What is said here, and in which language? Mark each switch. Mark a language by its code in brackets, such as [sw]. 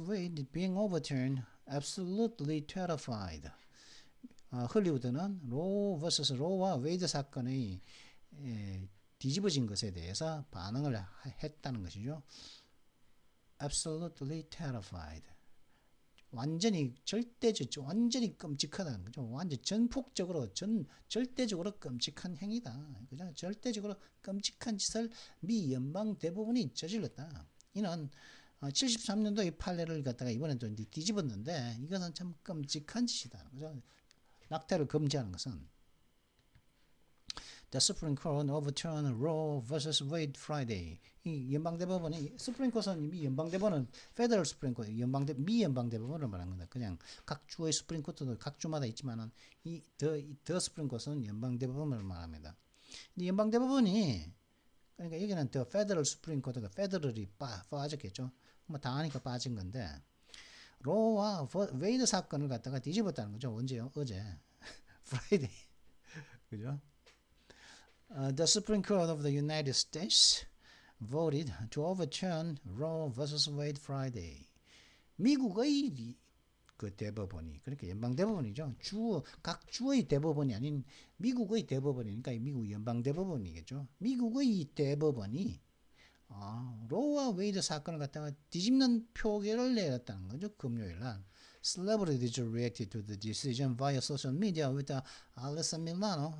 [en] Wade being overturned, absolutely terrified. [ko] 헐리우드는 로와 웨이드 사건의 뒤집어진 것에 대해서 반응을 했다는 것이죠. [en] Absolutely terrified. [ko] 완전히 완전히 끔찍하다는 거죠. 완전 전폭적으로 절대적으로 끔찍한 행위다. 그죠? 절대적으로 끔찍한 짓을 미 연방 대법원이 저질렀다. 이는 73년도의 판례를 갖다가 이번에 또 뒤집었는데 이것은 참 끔찍한 짓이다. 그죠? 낙태를 금지하는 것은 [en] The Supreme Court overturned Roe vs. Wade Friday. [ko] 이 연방대법원이 스프링 코트는 미 연방대법원은 [en] Federal Supreme Court [ko] 미 연방대법원을 말하는 겁니다. 그냥 각 주의 스프링 코트도 각 주마다 있지만은 더 스프링 코트는 연방대법원을 말합니다. 이 연방대법원이 그러니까 여기는 더 [en] Federal Supreme Court [ko] 가 Federal이 빠졌겠죠. 뭐 당하니까 빠진 건데 로와 웨이드 사건을 갖다가 뒤집었다는 거죠. 언제요? 어제. Friday. 그죠? [en] The Supreme Court of the United States voted to overturn Roe vs. Wade Friday. [ko] 미국의 그 대법원이, 그러니까 연방 대법원이죠. 각 주의 대법원이 아닌 미국의 대법원이니까 미국 연방 대법원이겠죠. 미국의 대법원이 로와 웨이드 사건을 갖다가 뒤집는 표결을 내렸다는 거죠. 금요일 날. [en] Celebrities reacted to the decision via social media with Alyssa Milano.